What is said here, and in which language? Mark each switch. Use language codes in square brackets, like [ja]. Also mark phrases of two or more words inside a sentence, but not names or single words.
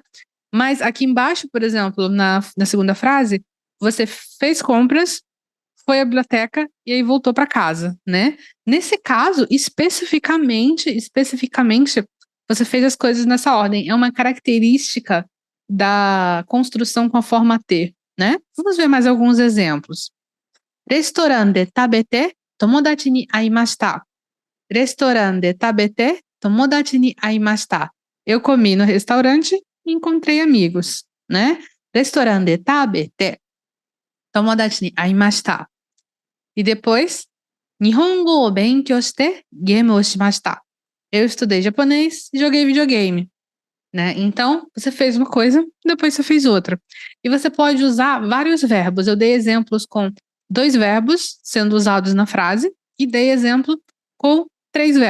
[pt] Mas aqui embaixo, por exemplo, na segunda frase, você fez compras, foi à biblioteca e aí voltou para casa, né? Nesse caso, especificamente, você fez as coisas nessa ordem. É uma característica da construção com a forma T, né? Vamos ver mais alguns exemplos. [ja] レストランで食べて、友達に会いました. レストランで食べて、友達に会いました. [pt] Eu comi no restaurante e encontrei amigos, né? [ja] レストランで食べて、友達に会いました. E depois, 日本語を勉強してゲームをしました. [pt] Eu estudei japonês e joguei videogame, né? Então, você fez uma coisa, depois você fez outra. E você pode usar vários verbos. Eu dei exemplos com 2 verbos sendo usados na frase e dei exemplo com 3 verbos.